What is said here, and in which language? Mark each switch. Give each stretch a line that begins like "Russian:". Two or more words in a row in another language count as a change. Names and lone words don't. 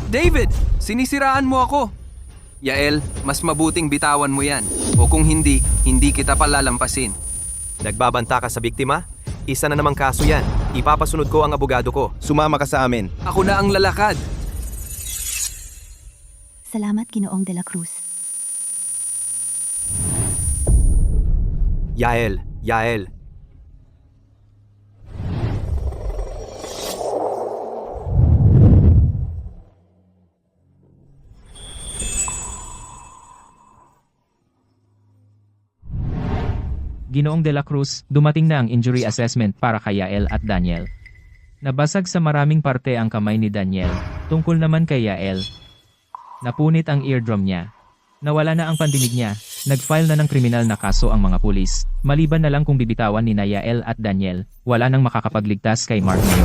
Filipino: David, sinisiraan mo ako. Yael, mas mabuting bitawan mo yan. O kung hindi, hindi kita palalampasin. Nagbabanta ka sa biktima? Isa na namang kaso yan. Ipapasunod ko ang abogado ko. Sumama ka sa amin. Ako na ang lalakad. Salamat, Ginoong De La Cruz. Yael, Yael. Ginoong De La Cruz, dumating na ang
English: injury assessment
Filipino: para kay Yael at Daniel. Nabasag sa maraming parte ang kamay ni Daniel, tungkol naman kay Yael. Napunit ang eardrum niya. Nawala na ang pandinig niya, nag-file na ng kriminal na kaso ang mga pulis. Maliban na lang kung bibitawan ni Yael at Daniel, wala nang makakapagligtas kay Mark ngayon.